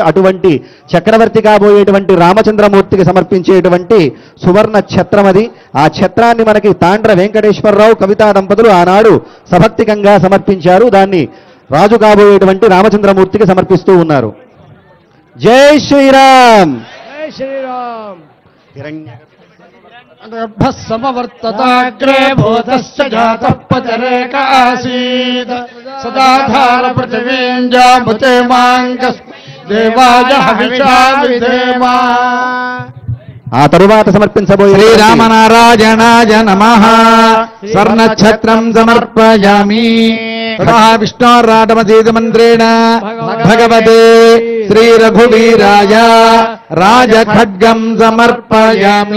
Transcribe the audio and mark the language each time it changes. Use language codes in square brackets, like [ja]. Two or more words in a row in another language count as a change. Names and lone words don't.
[te] అటువంటి చక్రవర్తి కాబోయేటువంటి రామచంద్రమూర్తికి సమర్పించేటువంటి సువర్ణ ఛత్రం అది. ఆ ఛత్రాన్ని మనకి తాండ్ర వెంకటేశ్వరరావు కవితా దంపతులు ఆనాడు సభక్తికంగా సమర్పించారు. దాన్ని రాజు కాబోయేటువంటి రామచంద్రమూర్తికి సమర్పిస్తూ ఉన్నారు. జై శ్రీరామ్. [hi] जय श्री राम. [sa] समवर्तताग्रे भूतस्य जातः पतिरेकासीत् सदाधार पृथिवीं जामुते माङ्गस्म देवाय हविषा विधेमा. [te] ఆ తరువాత సమర్పించబోయే [sa] శ్రీరామనారాయణాయ నమః స్వర్ణఛత్రం సమర్పయామి. విష్ణోరాటమతీతి మంత్రేణ భగవతే శ్రీ రఘువీరాయ రాజఖడ్గం సమర్పయామి.